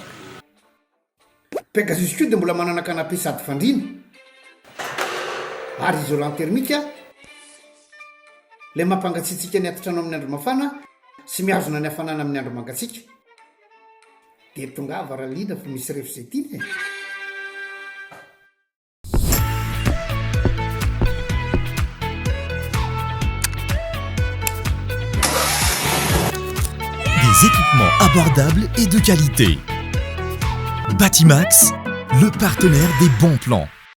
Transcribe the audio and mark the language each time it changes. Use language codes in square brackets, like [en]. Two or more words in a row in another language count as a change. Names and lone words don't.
[mg] Pegasus koa dia mbola manana canapé sady fandriana ary [fr] isolant thermique, [mg] ilay mampangatsiatsika ny atotrano amin'ny andro mafana sy mihazona ny hafanana amin'ny andro mangatsiaka. Dia tonga varaliana fa misy refzetiny. [fr] Des équipements abordables et de qualité. Batimax, le partenaire des bons plans.